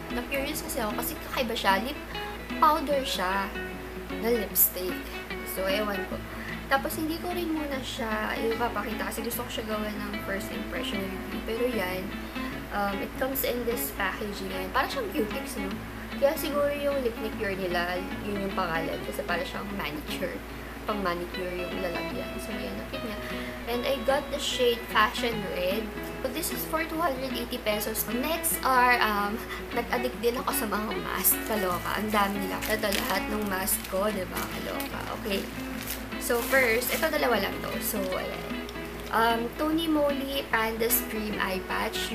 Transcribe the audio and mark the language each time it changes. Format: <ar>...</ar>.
<tl>Na-curious kasi ako kasi kakaiba siya. Lip powder siya na lipstick. So, ewan ko. Tapos, hindi ko rin muna siya ipapakita kasi gusto ko siya gawa ng first impression review. Pero yan,</tl> <en>it comes in this packaging</en> <tl>yan. Parang siyang Q-Tips, no? Kaya siguro yung lip manicure nila, yun yung pangalan. Kasi parang siyang manicure. Pang manicure yung lalagyan. So, yan, nakit niya.</tl> <en>And I got the shade Fashion Red. So, this is for 280 pesos.</en> <tl>Next are, nag-addict din ako sa mga mask. Kaloka. Ang dami nila. Ito lahat ng mask ko, diba? Kaloka. Okay. So, first, ito dalawa lang to. So, ayan.</tl> <en>Tony Moly Panda Cream Eye Patch.</en>